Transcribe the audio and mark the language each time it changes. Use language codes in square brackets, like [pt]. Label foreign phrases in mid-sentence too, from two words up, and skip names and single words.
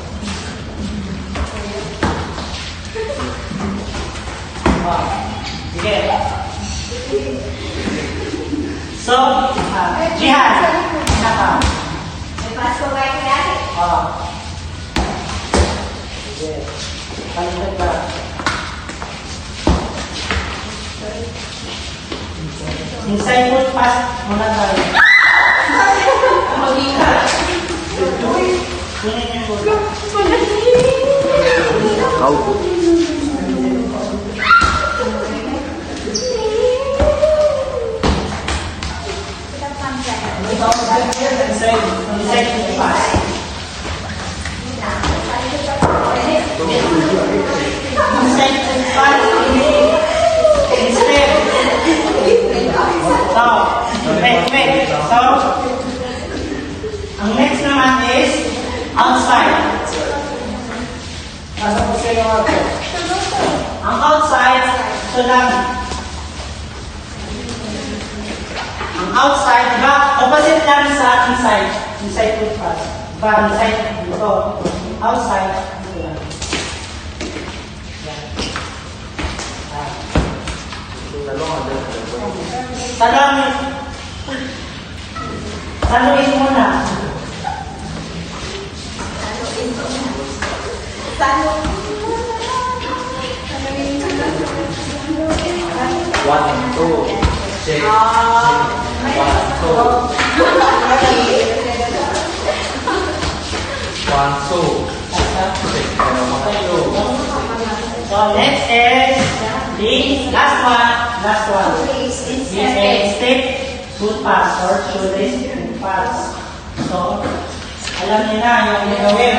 [tl] Oh. Sige. So, Jihan. Naka. May pasko kayo kaya. Oh. Sige. Palitan ka. [en] Inside foot pass [tl] muna tayo. Kunin yung bola. [en] Inside foot pass. Inside foot pass. Instead. So, wait. [tl] So, ang next naman is outside. Nasa po sa'yo ako. Ang outside, ito lang. Ang outside, diba? [en] Opposite [tl] lang sa [en] inside. Inside foot pass. [tl] Diba? Inside, ito. Outside, ito lang. Yan. Saluin muna. [en] One and two. Check. One, two. One, two. Check. [tl] Pero mga two. [en] So next is the last one. This is step foot pass or shoelace foot pass. [tl] So, alam niyo na yung gagawin.